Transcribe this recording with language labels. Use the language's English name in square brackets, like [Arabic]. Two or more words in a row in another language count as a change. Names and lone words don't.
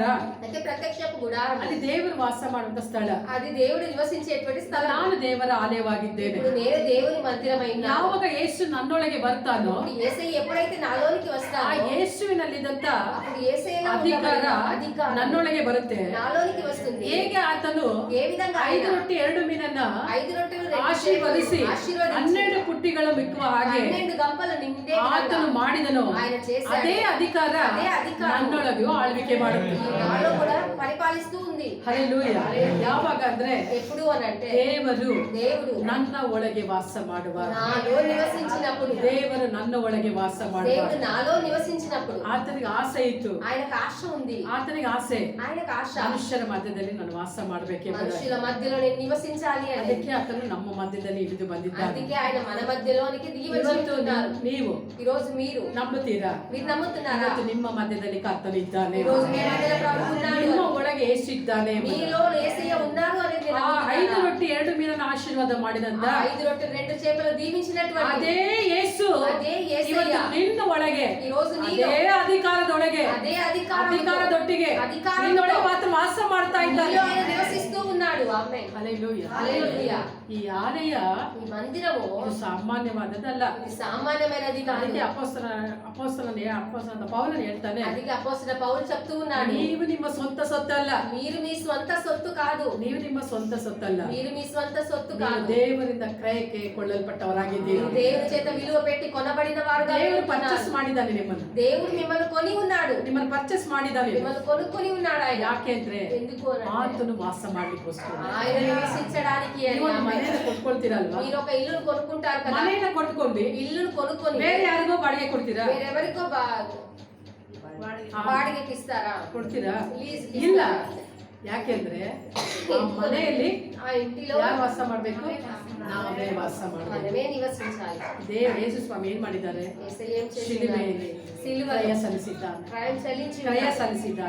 [Telugu] అంటే ప్రత్యక్షపు గుడారం [Kannada] ಅಲ್ಲಿ ದೇವರು ವಾಸ ಮಾಡುವಂತ ಸ್ಥಳ. [Telugu] అది దేవుడు నివసించేటువంటి స్థలం. [Kannada] ನಾನು ದೇವರ ಆಲಯವಾಗಿದ್ದೇನೆ. [Telugu] ఇప్పుడు నేను దేవుని మందిరమైన [Kannada] ಯಾವಾಗ ಯೇಸು ನನ್ನೊಳಗೆ ಬರ್ತಾನೋ [Telugu] యేసయ్య ఎప్పుడైతే నాలోనికి [Kannada] ಆ [Telugu] వస్తాడో [Kannada] ಯೇಸುವಿನಲ್ಲಿದ್ದಂತ [Telugu] అప్పుడు యేసయ్యలో [Kannada] ಅಧಿಕಾರ [Telugu] ఉన్నటువంటి అధికారం [Kannada] ನನ್ನೊಳಗೆ ಬರುತ್ತೆ. [Telugu] నాలోనికి వస్తుంది. [Kannada] ಹೇಗೆ ಆತನು [Telugu] ఏ విధంగా 5 ఆయన [Kannada] ರೊಟ್ಟಿ 2 ಮೀನನ್ನ [Telugu] 5 రొట్టెలు 2 [Kannada] ಆಶೀರ್ವದಿಸಿ [Telugu] ఆశీర్వదించి [Kannada] 12 ಪುಟ್ಟಿಗಳು ಮಿಕ್ಕುವ ಹಾಗೆ [Telugu] 12 గంపలు నిండే [Kannada] ಆತನು ಮಾಡಿದನು. [Telugu] ఆయన చేశాడు. [Kannada] ಅದೇ ಅಧಿಕಾರ [Telugu] అదే అధికారం [Kannada] ನನ್ನೊಳಗೂ ಆಳ್ವಿಕೆ ಮಾಡುತ್ತೆ. [Telugu] నాలో కూడా పరిపాలిస్తూ ఉంది. [Kannada] ಹಲ್ಲೆಲೂಯಾ. ಯಾವಾಗ ಅಂದ್ರೆ [Telugu] ఎప్పుడు అని అంటే [Kannada] ದೇವರು [Telugu] దేవుడు [Kannada] ನನ್ನ ಒಳಗೆ ವಾಸ ಮಾಡುವಾಗ, [Telugu] నాలో నివసించినప్పుడు, [Kannada] ದೇವರು ನನ್ನ ಒಳಗೆ ವಾಸ ಮಾಡುವಾಗ [Telugu] దేవుడు నాలో నివసించినప్పుడు [Kannada] ಆತನಿಗೆ ಆಸೆ ಇತ್ತು. [Telugu] ఆయనకు ఆశ ఉంది. [Kannada] ಆತನಿಗೆ ಆಸೆ [Telugu] ఆయనకు ఆశ [Kannada] ಮನುಷ್ಯರ ಮಧ್ಯದಲ್ಲಿ ನಾನು ವಾಸ ಮಾಡಬೇಕೆಂಬುದಾಗಿ. [Telugu] మనుషుల మధ్యలో నేను నివసించాలి అని. [Kannada] ಅದಕ್ಕೆ ಆತನು ನಮ್ಮ ಮಧ್ಯದಲ್ಲಿ ಇಳಿದು ಬಂದಿದ್ದಾನೆ. [Telugu] అందుకే ఆయన మన మధ్యలోనికి దిగి [Kannada] ಇವತ್ತು [Telugu] వచ్చుంటున్నారు. [Kannada] ನೀವು [Telugu] ఈ రోజు మీరు [Kannada] ನಂಬುತ್ತೀರಾ? [Telugu] మీరు నమ్ముతున్నారా? [Kannada] ಇವತ್ತು ನಿಮ್ಮ మధ్యದಲ್ಲಿ ಕರ್ತನು ಇದ್ದಾನೆ. [Telugu] ఈ రోజు మీ మధ్యలో ప్రభు ఉన్నాడు. [Kannada] ನಿಮ್ಮ ಒಳಗೆ ಯೇಸು ಇದ್ದಾನೆ. [Telugu] మీలో యేసయ్య ఉన్నారు అనేది మీరు [Kannada] ಆ 5 [Telugu] నమ్ముతున్నారా? [Kannada] ರೊಟ್ಟಿ 2 ಮೀನನ್ನ ಆಶೀರ್ವಾದ ಮಾಡಿದಂತ [Telugu] ఆ 5 రొట్టెలు 2 చేపలు దీవించినటువంటి [Kannada] ಅದೇ ಯೇಸು [Telugu] అదే యేసయ్య [Kannada] ಇವತ್ತು ನಿನ್ನ ಒಳಗೆ [Telugu] ఈ రోజు నీలో [Kannada] ಅದೇ ಅಧಿಕಾರದೊಳಗೆ [Telugu] అదే అధికారం [Kannada] ಅಧಿಕಾರದೊಟ್ಟಿಗೆ ನಿನ್ನೊಳಗೆ ಮಾತ್ರ ವಾಸ ಮಾಡ್ತಾ ಇದ್ದಾನೆ. [Telugu] నీలో ఆయన నివసిస్తూ ఉన్నాడు. ఆమేన్. [Kannada] ಹಲ್ಲೆಲೂಯಾ. [Telugu] హల్లెలూయా. [Kannada] ಈ ಆಲಯ [Telugu] ఈ మందిరము [Kannada] ಇದು ಸಾಮಾನ್ಯವಾದದ್ದಲ್ಲ. [Telugu] ఇది సామాన్యమైనది కాదు. [Kannada] ಅದಕ್ಕೆ ಅಪೊಸ್ತಲನ ಪೌಲನು ಹೇಳ್ತಾನೆ, [Telugu] అందుకే అపోస్తలుడైన పౌలు చెప్తూ ఉన్నాడు, [Kannada] ನೀವು ನಿಮ್ಮ ಸ್ವಂತ ಸೊತ್ತಲ್ಲ. [Telugu] మీరు మీ స్వంత సొత్తు కాదు. [Kannada] ನೀವು ನಿಮ್ಮ ಸ್ವಂತ ಸೊತ್ತಲ್ಲ. [Telugu] మీరు మీ స్వంత సొత్తు [Kannada] ನೀವು [Telugu] కాదు. [Kannada] ದೇವರಿಂದ ಕ್ರಯಕ್ಕೆ ಕೊಳ್ಳಲ್ಪಟ್ಟವರಾಗಿದ್ದೀರಿ. [Telugu] మీరు దేవుని చేత విలువ పెట్టి కొనబడిన వారుగా [Kannada] ದೇವರು [Telugu] ఉన్నారు. [Kannada] ಪರ್ಚೇಸ್ ಮಾಡಿದ್ದಾನೆ ನಿಮ್ಮನ್ನು. [Telugu] దేవుడు మిమ్మల్ని కొని ఉన్నాడు. [Kannada] ನಿಮ್ಮನ್ನು ಪರ್ಚೇಸ್ ಮಾಡಿದ್ದಾನೆ. [Telugu] మిమ్మల్ని కొనుక్కొని ఉన్నాడు ఆయన. [Kannada] ಯಾಕೆ ಅಂದ್ರೆ [Telugu] ఎందుకు అని అంటే, [Kannada] ಆತನು ವಾಸ ಮಾಡ್ಲಿಕ್ಕೋಸ್ಕರ. [Telugu] ఆయన నివసించడానికి అని. [Kannada] ನೀವು ಒಂದು ಮನೆಯನ್ನು ಕೊಟ್ಕೊಳ್ತೀರಲ್ವಾ? [Telugu] మీరు ఒక ఇల్లును కొనుక్కుంటారు కదా. [Kannada] ಮನೆಯನ್ನ ಕೊಟ್ಕೊಂಡು [Telugu] ఇల్లును కొనుక్కొని [Kannada] ಬೇರೆ ಯಾರಿಗೋ ಬಾಡಿಗೆ ಕೊಡ್ತೀರಾ? [Telugu] వేరెవరికో ಬಾಡಿಗೆకి ఇస్తారా? [Kannada] ಕೊಡ್ತೀರಾ? [Telugu] లీజ్ [Kannada] ಇಲ್ಲ. ಯಾಕೆಂದ್ರೆ ಆ ಮನೆಯಲ್ಲಿ [Telugu] ఆ ఇంటిలో [Kannada] ಯಾರು ವಾಸ ಮಾಡ್ಬೇಕು? ನಾವೇ ವಾಸ ಮಾಡಬೇಕು. [Telugu] మనమే నివసించాలి. [Kannada] ಯೇಸು ಸ್ವಾಮಿ ಏನ್ ಮಾಡಿದ್ದಾರೆ? [Telugu] యేసయ్య ఏం చేస్తున్నారు? [Kannada] ಶಿಲುಬೆಯಲ್ಲಿ [Telugu] సిలువలో [Kannada] ಕ್ರಯ ಸಲ್ಲಿಸಿದ್ದಾನೆ. [Telugu] క్రయం చెల్లించి [Kannada] ಕ್ರಯ [Telugu] ఉన్నాడు. [Kannada] ಸಲ್ಲಿಸಿದ್ದಾನೆ.